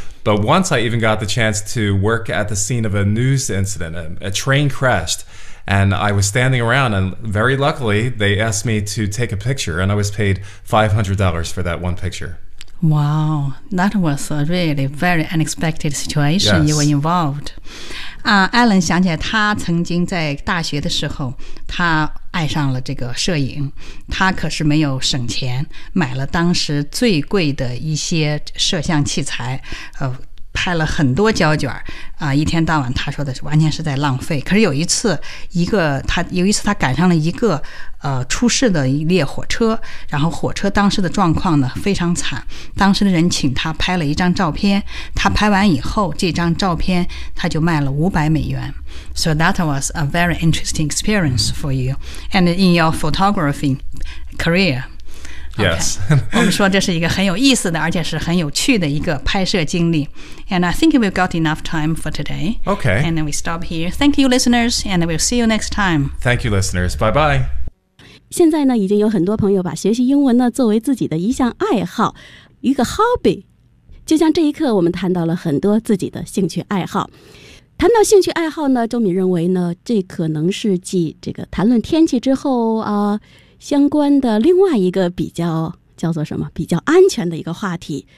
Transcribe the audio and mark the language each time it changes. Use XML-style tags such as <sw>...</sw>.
<en>But once I even got the chance to work at the scene of a news incident. A train crashed, and I was standing around, and very luckily, they asked me to take a picture, and I was paid $500 for that one picture. Wow, that was a really very unexpected situation. Yes. You were involved.</en> <zh>Alan 想起来他曾经在大学的时候，他爱上了这个摄影，他可是没有省钱，买了当时最贵的一些摄像器材，拍了很多胶卷，一天到晚他说的是完全是在浪费。可是有一次，他赶上了一个出事的一列火车，然后火车当时的状况呢非常惨，当时的人请他拍了一张照片，他拍完以后这张照片他就卖了$500。</zh> <en>So that was a very interesting experience for you and in your photography career. Yes. Okay.</en> <zh>我们说这是一个很有意思的而且是很有趣的一个拍摄经历。</zh> <en>And I think we've got enough time for today. Okay. And then we stop here. Thank you, listeners, and we'll see you next time. Thank you, listeners. Bye-bye.</en> <zh>现在呢已经有很多朋友把学习英文呢作为自己的一项爱好，一个 hobby。就像这一刻我们谈到了很多自己的兴趣爱好。谈到兴趣爱好呢，周敏认为呢，这可能是继这个谈论天气之后啊，相关的另外一个比较叫做什么比较安全的一个话题。</zh>